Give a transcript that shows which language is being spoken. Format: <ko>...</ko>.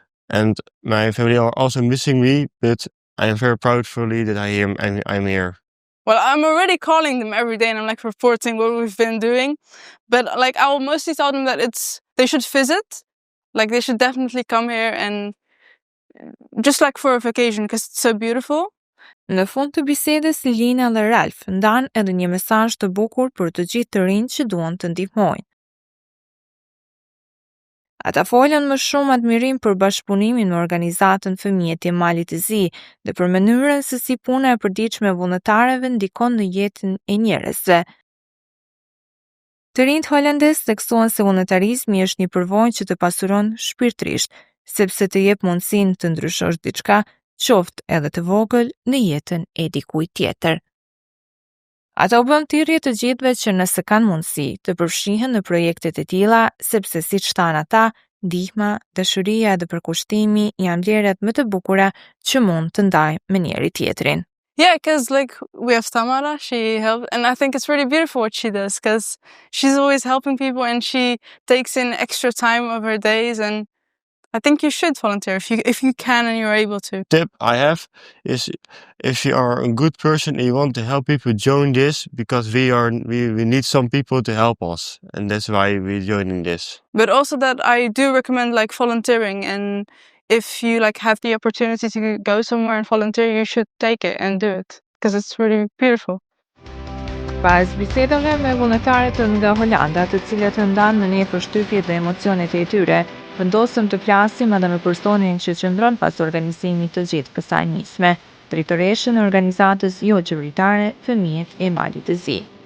<en>And my family are also missing me, but I am very proudfully that I'm here. Well, I'm already calling them every day and I'm like reporting what we've been doing. But like I will mostly tell them that they should visit. Like they should definitely come here and just like for a vacation because it's so beautiful.</en> <sq>Në fund të bisedës, Lina dhe Ralph ndan edhe një mesazh të bukur për të gjithë të rinjtë që duan të ndihmojnë. Ata folën më shumë admirim për bashkëpunimin me organizatën Fëmijët e Malit të Zi dhe për mënyrën se si puna e përditshme e vullnetarëve ndikon në jetën e njerëzve. Të rinjtë holandez theksuan se vullnetarizmi është një përvojë që të pasuron shpirtërisht, sepse të jep mundësinë të ndryshosh diçka, qoftë edhe të vogël, në jetën e dikujt tjetër. Ata u bën thirrje të gjithëve që nëse kanë mundësi të përfshihen në projektet e tilla, sepse siç thanë ata, ndihma, dashuria dhe përkushtimi janë vlerat më të bukura që mund të ndajmë me njëri tjetrin.</sq> <en>Yeah, because like we have Tamara, she helps, and I think it's really beautiful what she does because she's always helping people and she takes in extra time of her days, and I think you should volunteer if you can and you're able to. Tip I have is if you are a good person and you want to help people, join this because we need some people to help us, and that's why we're joining this. But also that I do recommend like volunteering, and if you like have the opportunity to go somewhere and volunteer, you should take it and do it because it's really beautiful.</en> <sq>Pas bisedave me vullnetarët nga Holanda, të cilët ndanë në një përshtypje dhe emocionet e tyre, vendosëm të flasim edhe me personin që qëndron pas organizimit të gjithë kësaj nisme, drejtoreshën e organizatës jo qeveritare Fëmijët e Malit të Zi.</sq>